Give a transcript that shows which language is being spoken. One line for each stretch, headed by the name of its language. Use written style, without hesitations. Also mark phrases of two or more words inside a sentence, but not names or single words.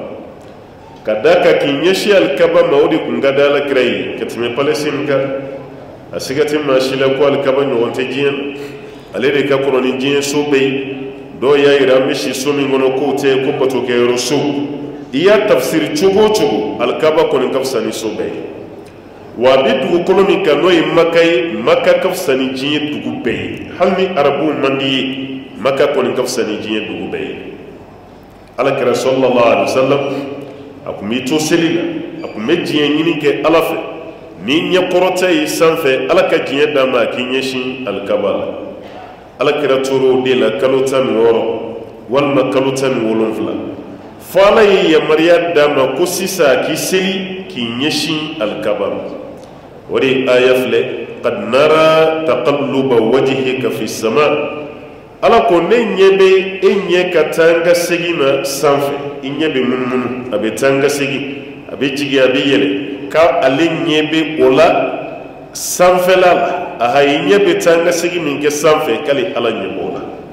Bambara: ka da ka k'i ɲɛsin alikaba ma o de kun ka da ala kira ye ka tɛmɛ Palestine kan a siga tɛ maa si la ko alikaba ɲɔgɔn tɛ diɲɛ ale de ka kɔrɔ ni diɲɛ so bɛɛ ye dɔw y'a yira an bɛ si so min kɔnɔ k'o tɛ ko batokɛyɔrɔ so i y'a tafsiri cogo o cogo alikaba kɔni ka fisa ni so bɛɛ ye wa a bɛ dugukolo min kan n'o ye maka ye maka ka fisa ni diɲɛ dugu bɛɛ ye hali ni arabuw man di ye maka kɔni ka fisa ni diɲɛ dugu bɛɛ ye ala kira
Arabic: sallallahu alaihi wasallam
Bambara: a kun b'i to seli la a kun bɛ diɲɛ ɲini kɛ ala fɛ ni ɲɛkɔrɔta ye sanfɛ ala ka diɲɛ d'a ma a k'i ɲɛsin alikaba la ala kira tor'o de la kalo 16 walima kalo 17 fo ala ye yamaruya d'a ma ko sisan a k'i seli k'i ɲɛsin alikaba ma o de aya filɛ
Arabic: qad nara taqalluba wajhika fi sama
Bambara: ala ko ne ɲɛ bɛ e ɲɛ ka taa n ka segin na sanfɛ i ɲɛ bɛ munumunu a bɛ taa n ka segin a bɛ jigin a bɛ yɛlɛ ka ale ɲɛ bɛ o la sanfɛla la aha i ɲɛ bɛ taa n ka segin min kɛ sanfɛ k'ale ala ɲɛ b'o la